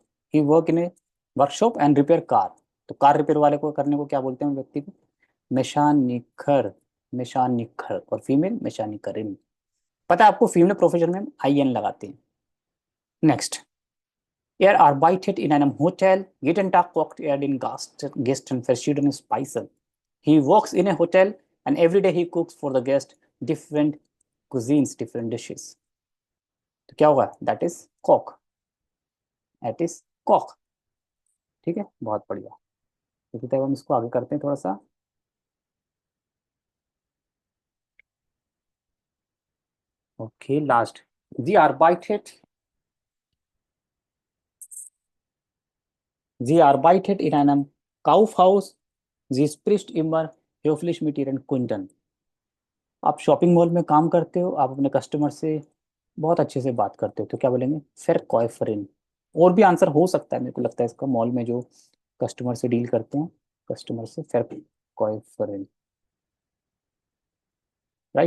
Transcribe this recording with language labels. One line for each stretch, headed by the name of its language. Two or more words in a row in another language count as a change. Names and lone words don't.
English: He work in a workshop and repair car.
Hindi: तो
English: car repair
Hindi: वाले को करने को क्या बोलते हैं व्यक्ति को? मैशानिकर, मैशानिकर, और फीमेल मैशानिकरिन। पता है आपको,
English: female profession
Hindi: में आई एन लगाते हैं। नेक्स्ट,
German: er arbeitet in einem Hotel. Jeden Tag kocht den Gästen verschiedene Speisen.
English: He works in a hotel and every day he cooks for the guest different cuisines, different dishes.
Hindi: तो क्या होगा?
English: that is Koch, that is Koch,
Hindi: ठीक है, बहुत बढ़िया। तो फिर हम इसको आगे करते हैं थोड़ा सा।
English: okay, last,
German: जी arbeitet, sie arbeitet in einem Kaufhaus, sie spricht immer höflich mit ihren Kunden।
Hindi: आप
English: shopping mall
Hindi: में काम करते हो, आप अपने कस्टमर से बहुत अच्छे से बात करते हो, तो क्या बोलेंगे?
German: Verkäuferin.
Hindi: और भी आंसर हो सकता है, मेरे को लगता है इसका, मॉल में जो कस्टमर से डील करते हैं, कस्टमर से
German: Verkäuferin,
Hindi: राइट।